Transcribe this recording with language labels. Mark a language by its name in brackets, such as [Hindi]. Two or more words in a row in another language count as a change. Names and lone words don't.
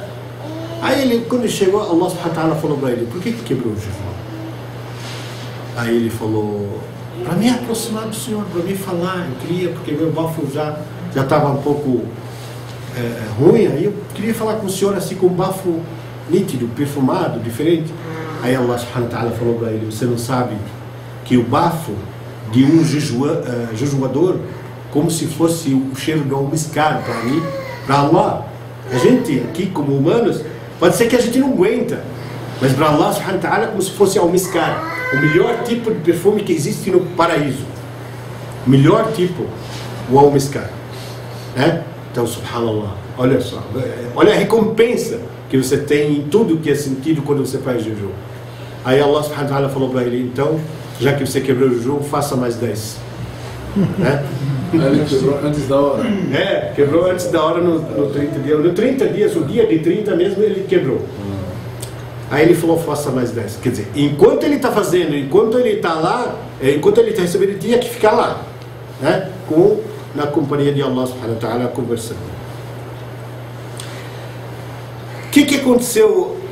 [Portuguese] Aí ele, quando chegou, Allah falou para ele, por que quebrou o jejum? Aí ele falou, para me aproximar do Senhor, para me falar, eu queria, porque meu bafo já estava um pouco ruim, aí eu queria falar com o Senhor assim, com um bafo nítido, perfumado, diferente. Aí Allah [Arabic] سبحانه وتعالى [Portuguese] falou para ele, você não sabe que o bafo de um jejuador, como se fosse o cheiro do almiscar para mim, para Allah. A gente aqui como humanos, pode ser que a gente não aguenta, mas para Allah [Arabic] سبحانه وتعالى [Portuguese] é como se fosse almiscar, o melhor tipo de perfume que existe no paraíso, o melhor tipo, o almiscar, né? Então, subhanallah, olha só, olha a recompensa que você tem em tudo que é sentido quando você faz jejum. Aí Allah [Arabic] سبحانه وتعالى [Portuguese] falou para ele, então, já que você quebrou o jejum, faça mais 10. Né? Ele quebrou antes da hora. Quebrou antes da hora no 30 dias. No 30 dias, o dia de 30 mesmo, ele quebrou. Aí ele falou, faça mais 10. Quer dizer, enquanto ele está fazendo, enquanto ele está lá, enquanto ele está recebendo, ele tinha que ficar lá, né? Na companhia de Allah [Arabic] سبحانه وتعالى, [Portuguese] conversando. O que aconteceu?